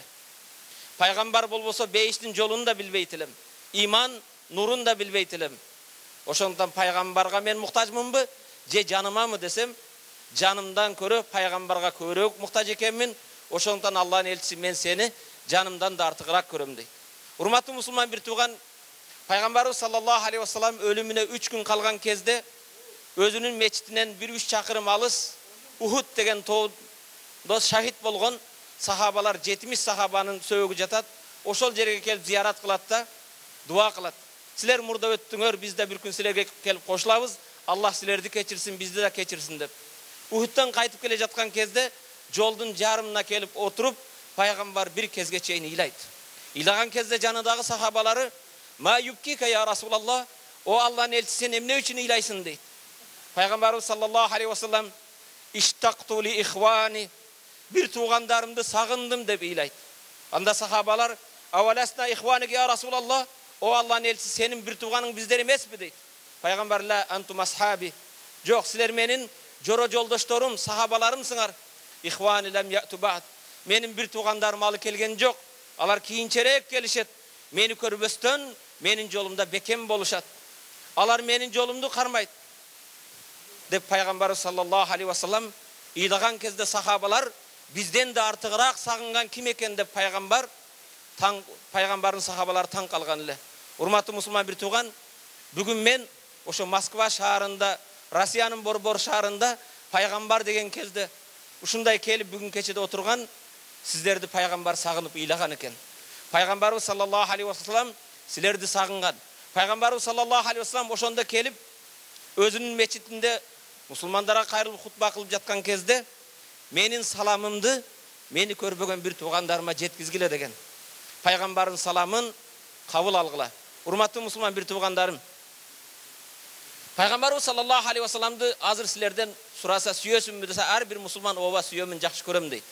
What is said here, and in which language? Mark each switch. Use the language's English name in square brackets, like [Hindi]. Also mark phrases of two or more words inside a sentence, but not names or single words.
[Kyrgyz] Пайгамбар болбосо бейиштин жолун да билбейт элем, ыйман нурун да билбейт элем. Ошондуктан пайгамбарга мен муктажмынбы же жанымамы десем, жанымдан көрө пайгамбарга көбүрөөк муктаж экенмин. Ошондуктан Аллахтын элчиси, мен сени жанымдан да артыгыраак көрөм" дейт. Урматтуу мусулман бир тууган, пайгамбарыбыз [Arabic] صلى الله عليه وسلم [Kyrgyz] өлүмүнө 3 күн калган кезде өзүнүн мечитинен 1-3 чакырым алыс Ухуд деген тоодо шахид болгон сахабалар, 70 сахабанын сөөгү жатат. Ошол жерге келип зыярат кылат да дуа кылат. "Силер мурда өттүңөр, биз да бир күн силерге келип кошулабыз. Аллах силерди кечирсин, бизди да кечирсин" деп. Ухудтан кайтып келе жаткан кезде жолдун жарымына келип отуруп, пайгамбар бир кезге чейин ыйлайт. Ыйлаган кезде жанындагы сахабалары [Arabic] "ما يبكيك يا رسول الله, [Kyrgyz] о Аллахтын элчиси, сен эмне үчүн ыйлайсың" дейт. Пайгамбарыбыз [Arabic] صلى الله عليه وسلم "اشتقت لإخواني", [Kyrgyz] бир туугандарымды сагындым деп ыйлайт. Анда сахабалар [Arabic] "أولسنا إخوانك يا رسول الله, [Kyrgyz] о Аллахтын элчиси, сенин бир тууганың биздер эмеспи" дейт. [Arabic] Пайгамбар "لا أنتم أصحابي", [Kyrgyz] жок, силер менин жоро жолдошторум, сахабаларымсыңар. [Arabic] "إخواني لم يأتوا بعد", [Kyrgyz] менин бир туугандарым алы келген жок, алар кийинчерээк келишет. Мени көрбөстөн менин жолумда бекем болушат. Алар менин жолумду кармайт" деп пайгамбарыбыз [Arabic] صلى الله عليه وسلم [Kyrgyz] ыйлаган кезде сахабалар бизден да артыгыраак сагынган ким экен деп пайгамбардын сахабалары таң калган эле. Урматтуу мусулман бир тууган, бүгүн мен ошо Москва шаарында, Россиянын борбор шаарында пайгамбар деген кезде ушундай келип бүгүн кечеде отурган сиздерди пайгамбар сагынып ыйлаган экен. Пайгамбарыбыз [Arabic] صلى الله عليه وسلم [Kyrgyz] силерди сагынган. Пайгамбарыбыз [Arabic] صلى الله عليه وسلم [Kyrgyz] ошондо келип өзүнүн мечитинде мусулмандарга кайрылып хутба кылып жаткан кезде менин саламымды мени көрбөгөн бир туугандарыма жеткизгиле деген. Пайгамбардын саламын кабыл алгыла. Урматтуу мусулман бир туугандарым, Пайгамбарыбыз [Arabic] صلى الله عليه وسلم [Kyrgyz] азыр силерден сураса сүйөсүнбү десе, ар бир мусулман ооба сүйөмүн, жакшы көрөм дейт.